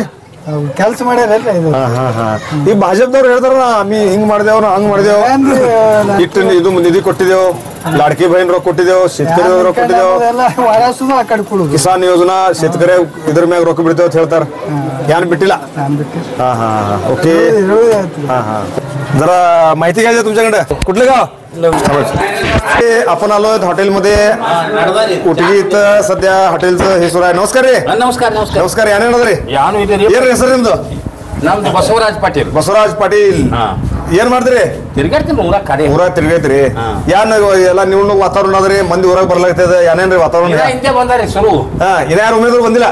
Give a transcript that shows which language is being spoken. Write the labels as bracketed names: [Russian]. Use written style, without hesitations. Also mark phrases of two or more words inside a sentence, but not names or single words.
[Kannada] ಕೆಲ್ಸ ಮಾಡ್ಯಾರಲ್ರಿ ಇದು. ಈ ಭಾಜಪದವ್ರು ಹೇಳ್ತಾರ ಅಮ್ಮಿ ಹಿಂಗ್ ಮಾಡಿದೇವ್ ಹಂಗ್ ಮಾಡಿದೇವ್, ಇಟ್ಟು ಇದು ನಿಧಿ ಕೊಟ್ಟಿದೇವ್, ಲಾಡ್ಕಿ ಬಹಿನ್ ರೊಕ್ಕ ಕೊಟ್ಟಿದೇವ್, शेतकरी ರೊಕ್ಕ ಕೊಟ್ಟಿದೇವ್, ಕಿಸಾನ್ ಯೋಜನಾ शेतकरी ಇದ್ರ ಮ್ಯಾಗ ರೊಕ್ಕ ಬಿಡ್ತೇವ್ ಅಂತ ಹೇಳ್ತಾರ. ಏನ್ ಬಿಟ್ಟಿಲ್ಲ? [Marathi] ओके. जरा माहिती घ्यायची तुमच्याकडे. कुठलं गाव? आपण आलोय हॉटेलमध्ये उटगी इथं सध्या हॉटेलचं हे सुरू आहे. नमस्कार रे. [Kannada] ನಮಸ್ಕಾರ ನಮಸ್ಕಾರ ನಮಸ್ಕಾರ. ಏನ್ ಹೇಳಿದ್ರಿ? ಯಾನು ಇದೆ ಏನ್ ಹೆಸರು ನಿಮ್ದು? ನಮ್ದು ಬಸವರಾಜ್ ಪಾಟೀಲ್. ಬಸವರಾಜ್ ಪಾಟೀಲ್. ಏನ್ ಮಾಡ್ತೀರಿ? ತಿರ್ಗಾಡ್ತೀನಿ ಊರಾಗ ಕಡೆ ಊರಾಗ ತಿರ್ಗೈತ್ರಿ. ಏನ್ ಎಲ್ಲ ನೀವು ವಾತಾವರಣ ಅದ್ರಿ ಮಂದಿ ಊರಾಗ ಬರ್ಲಾಗ್ತದ ಏನೇನ್ರಿ ವಾತಾವರಣ? ಹಿಂದೆ ಬಂದಾರಿ ಶುರು. ಇನ್ಯಾರು ಉಮೇದ್ರು ಬಂದಿಲ್ಲ?